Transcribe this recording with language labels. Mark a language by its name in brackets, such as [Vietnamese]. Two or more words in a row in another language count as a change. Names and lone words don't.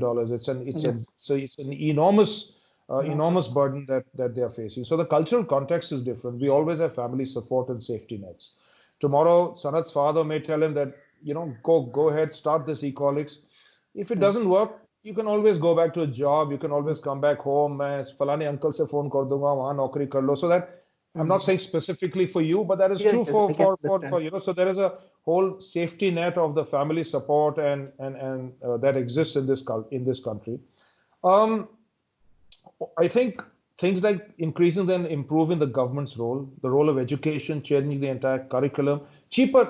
[English] It's an enormous burden that they are facing. So the cultural context is different. We always have family support and safety nets. Tomorrow, Sanat's father may tell him that, go ahead, start this Ecolics. If it doesn't work, you can always go back to a job. You can always come back home. [Hindi] मैं फलानी uncle से phone कर दूंगा, वहाँ नौकरी कर लो. [English] So that I'm not saying specifically for you, but that is true for so there is a whole safety net of the family support and that exists in this country. I think things like increasing and improving the government's role, the role of education, changing the entire curriculum, cheaper.